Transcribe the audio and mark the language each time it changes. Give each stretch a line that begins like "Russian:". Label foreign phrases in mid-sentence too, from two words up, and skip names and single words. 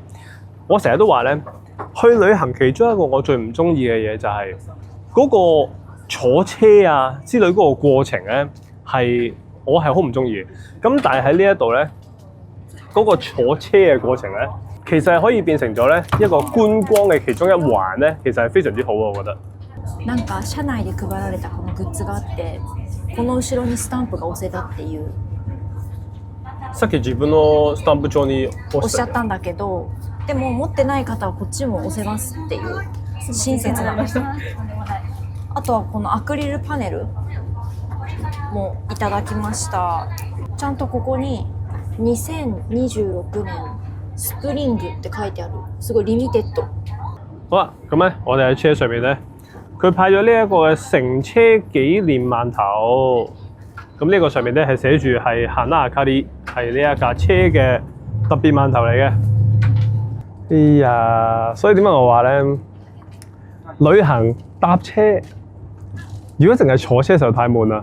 Cantonese: 我成日都話咧，去旅行其中一個我最唔中意嘅嘢就係嗰個坐車啊之類嗰個過程咧，我係好唔中意嘅。咁但係喺呢一度咧，嗰個坐車嘅過程咧，其實係可以變成咗咧一個觀光嘅其中一環咧，其實係非常之好啊！我覺得。
Japanese: なんか車內で配られたこのグッズがあって、この後ろにスタンプが押せたっていう。さっき自分のスタンプ帳におっしゃったんだけど。でも持ってない方はこっちも押せますっていう親切な。あとはこのアクリルパネルもいただきました。ちゃんとここに2026年スプリングって書いてある。すごいリミテッド。
Cantonese: 好啦，咁咧我哋喺車上面咧，佢派咗呢一個嘅乘車紀念饅頭。咁呢個上面咧係寫住係Hana Akari，係呢一架車嘅特別饅頭嚟嘅。哎呀，所以點解我話咧，旅行搭車，如果淨係坐車就太悶啦。